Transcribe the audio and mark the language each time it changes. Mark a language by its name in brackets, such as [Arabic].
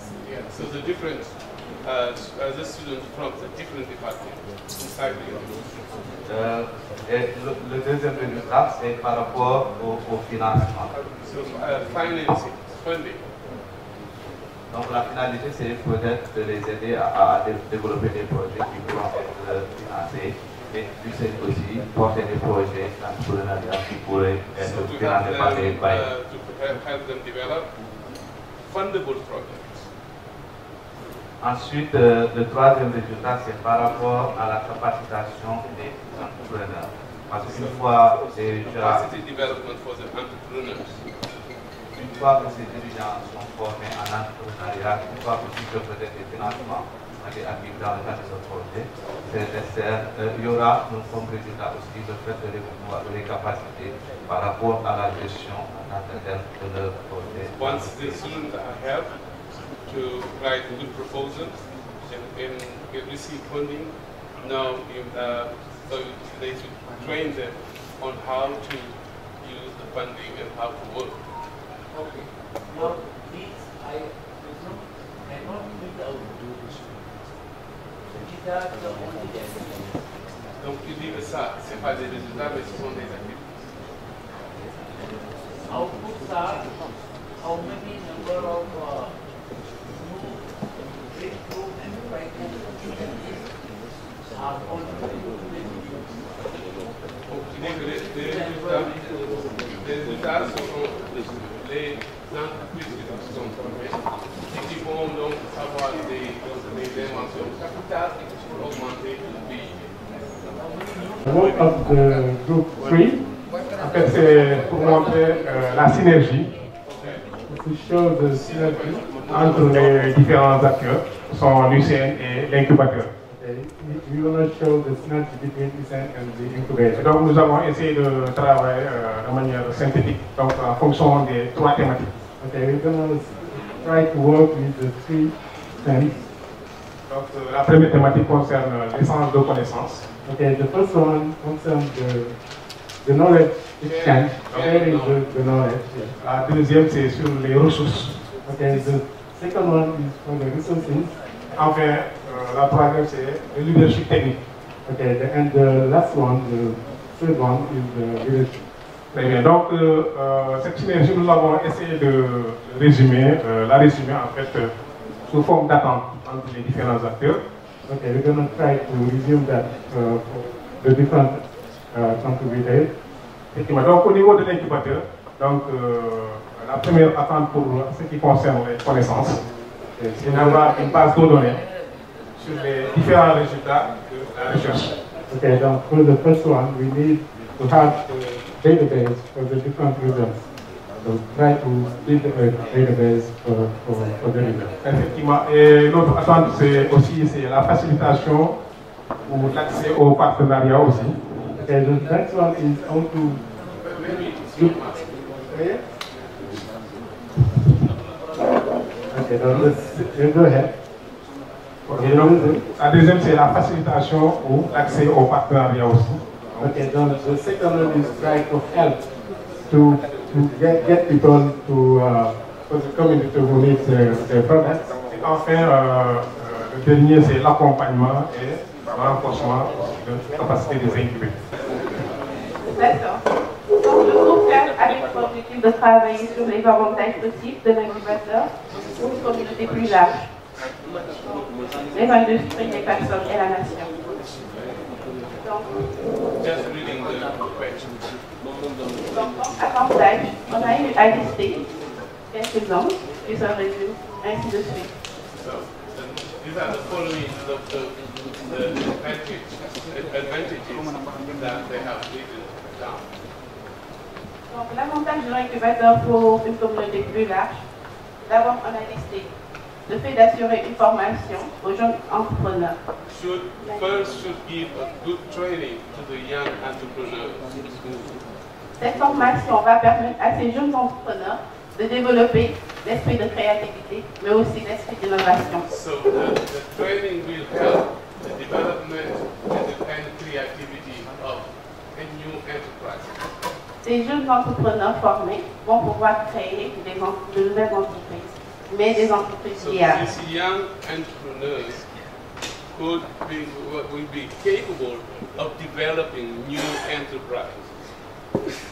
[English] Yeah, so the different the students from the different departments inside the university. [French] Et le deuxième résultat, c'est par rapport au financement. [English] So financing, funding. [French] Donc la finalité, c'est peut-être de les aider à développer des projets qui pourront être financés et puis aussi porter des projets d'entrepreneuriat qui pourraient être financés par les bailleurs. [English] To help them develop fundable projects. [French] Ensuite, le troisième résultat, c'est par rapport à la capacitation des entrepreneurs. Parce qu'une fois déjà, une fois que ces étudiants sont formés en entrepreneuriat, une fois aussi que peut-être des financements ont été acquis dans le cadre de ce projet, c'est nécessaire. Il y aura comme résultat aussi le fait de les capacités par rapport à la gestion en tant que telle de leur projet. [English] Once the students are helped to write good proposals and receive funding, now so they should train them on how to use the funding and how to work. Okay. Now, these cannot meet the output. These are the only activities. [French] Donc tu dis que ça, ce n'est pas des résultats, mais ce sont des activités. [English] Outputs are how many number of breakthrough and practice are contributed to [French] Les résultats sont les entreprises qui sont formées et qui vont donc avoir des inventions capitales pour augmenter le PIB. [English] The work of the group 3, [French] en fait, c'est pour montrer la synergie, [English] to show the synergy [French] entre les différents acteurs, sont l'UCN et l'incubateur. [English] We want to show the synergy between UCN and the incubator. [French] Donc nous avons essayé de travailler de manière synthétique, donc en fonction des 3 thématiques. [English] Okay, we're going to try to work with the 3 themes. [French] Donc la première thématique concerne l'essence de connaissances. [English] Okay, the first one concerns the knowledge exchange, sharing the knowledge. [French] La deuxième c'est sur les ressources. [English] Okay, the second one is for the resources. [French] Enfin, la troisième c'est le leadership technique. [English] Okay, and the last one, the third one is the leadership. [French] Très bien. Donc cette synergie, nous avons essayé de résumer, la résumer en fait sous forme d'attente entre les différents acteurs. [English] Okay, we're going to try to resume that for the different contributors. [French] Donc au niveau de l'incubateur, donc la première attente pour ce qui concerne les connaissances, c'est d'avoir une base de données sur les différents résultats de la recherche. [English] Okay, donc for the first one, we need to have a database for the different results. So try to build a database for the results. [French] Effectivement, et l'autre attente, c'est aussi la facilitation ou l'accès au partenariat aussi. [English] Okay, the next one is how to okay, go ahead. [French] Okay, donc, la deuxième, c'est la facilitation ou l'accès au partenariat aussi. [English] Okay, donc the second one is try to help to get people to for the community who needs their products. [French] Et enfin, le dernier, c'est l'accompagnement et le renforcement de la capacité des incubés. D'accord. Donc le groupe 4 avait pour objectif de travailler sur les avantages possibles de l'incubateur pour une communauté plus large, les industries, les personnes et la nation. Donc, [English] Just reading the question. [French] Donc, comme avantage, on a eu à lister quelques exemples, puis ça résume, ainsi de suite. [English] So, these are the following the advantages that they have written down. [French] Donc, l'avantage de l'incubateur pour une communauté plus large, d'abord, on a listé le fait d'assurer une formation aux jeunes entrepreneurs. [English] Should give a good training to the young entrepreneurs. [French] Cette formation va permettre à ces jeunes entrepreneurs de développer l'esprit de créativité, mais aussi l'esprit d'innovation. [English] So the training will help the development and the creativity of a new enterprise. [French] Ces jeunes entrepreneurs formés vont pouvoir créer de nouvelles entreprises, mais des entreprises viables. [English] So these young entrepreneurs will be capable of developing new enterprises.